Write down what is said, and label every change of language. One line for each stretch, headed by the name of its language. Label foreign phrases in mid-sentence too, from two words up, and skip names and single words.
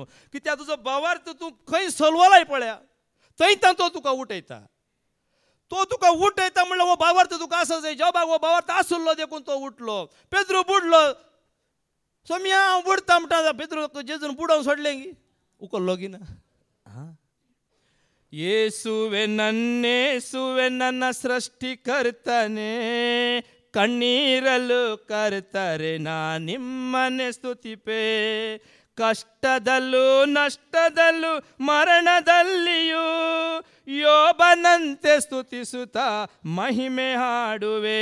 Konkani: कित्याक तुजो भावार्थ तूं खंय सलवलाय पळया थंयच्यान तो तुका उठयता, तो तुका उठयता म्हणल्यार हो भावार्थ तुका आसा जाय. जॉबाक हो भावार्थ आसलो देखून तो उठलो. पेद्रू बुडलो, सोम्या हांव बुडता म्हणटा, पेद्रू जेजून बुडोवन सोडलें गी उकल्लो गी ना.
Kannada: ಯೇಸುವೆ ನನ್ನೇಸುವೆ ನನ್ನ ಸೃಷ್ಟಿಕರ್ತನೆ, ಕಣ್ಣೀರಲು ಕರ್ತರೆ ನಾ ನಿಮ್ಮನೆ ಸ್ತುತಿಪೆ. ಕಷ್ಟದಲ್ಲೂ ನಷ್ಟದಲ್ಲೂ ಮರಣದಲ್ಲಿಯೂ ಯೋಬನಂತೆ ಸ್ತುತಿಸುತ್ತಾ ಮಹಿಮೆ ಹಾಡುವೆ.